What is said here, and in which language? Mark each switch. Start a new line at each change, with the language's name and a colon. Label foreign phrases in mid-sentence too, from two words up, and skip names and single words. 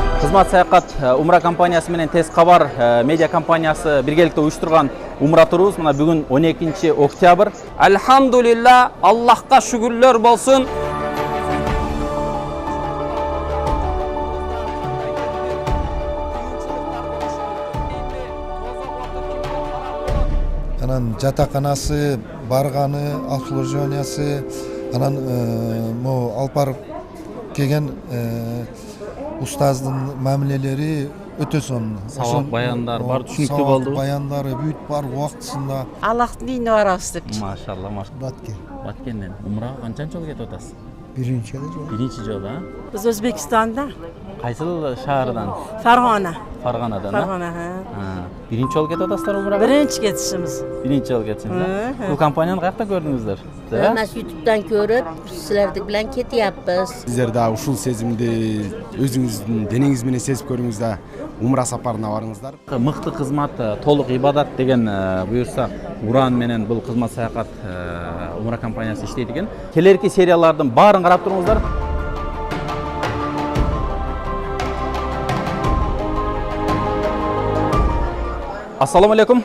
Kyrgyz: Кызмат саякат Умра компаниясы менен Тез кабар медиа компаниясы биргеликте уюштурган Умра турубуз мына бүгүн 12 октябрь.
Turkish: Elhamdülillah, Allah'a şükürler bolsun.
Kyrgyz: Анан жатаканасы, барганы, обслуживаниясы, анан мо алып барып келген устаздын мамилелери өтө сонун. Сабак баяндар бар, түшүнүктүү болду. Сабак баяндары бүт бар убактысында. Аллахтын үйүнө барабыз депчи. Машалла, Баткен. Баткенден Умрага канчанчы жол кетип атасыз? Биринчи жолу. Биринчи жолу, а? Биз Өзбекстанда, Кайсыл шаардан?
Uzbek: Farg'ona. Farg'onadan, Farg'ona, ha? ha.
Kyrgyz: Биринчи жол кетипатасыздар Умрага?
Uzbek: Birinchi ketishimiz. Birinchi jol ketishimiz. Bu kompaniyani qayerda ko'rdingizlar? Mana YouTube'dan ko'rib, sizlar bilan ketyapmiz.
Kyrgyz: Сизлер де ушул сезимди өзүңүздүн денеңиз менен сезип көрүңүз да Умра сапарына барыңыздар. Мыкты кызмат, толук ибадат деген буюрса, Уран менен бул кызмат саякат Умра компаниясы иштейт экен. Келерки сериялардын баарын карап туруңуздар.
Arabic: السلام عليكم.